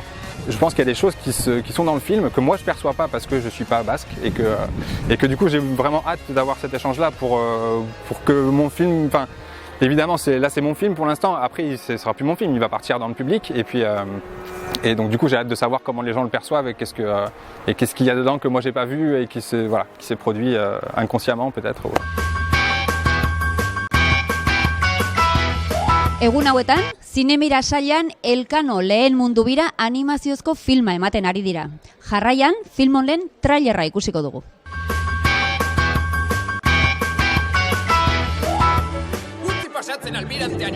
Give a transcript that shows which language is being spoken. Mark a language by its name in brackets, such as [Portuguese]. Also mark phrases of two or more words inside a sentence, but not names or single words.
[French] Je pense qu'il y a des choses qui sont dans le film que moi je perçois pas parce que je suis pas basque et que du coup j'ai vraiment hâte d'avoir cet échange-là pour que mon film, évidemment c'est mon film pour l'instant, après ce sera plus mon film, il va partir dans le public et puis Et donc du coup j'ai hâte de savoir comment les gens le perçoivent et qu'est-ce qu'il y a dedans que moi j'ai pas vu et qui s'est produit inconsciemment peut-être. [Basque] Egun hauetan, Zinemira sailean Elkano lehen mundu bira animaziozko filma ematen ari dira. Jarraian, film honen trailerra ikusiko dugu. Utzi pasatzen albiranteari.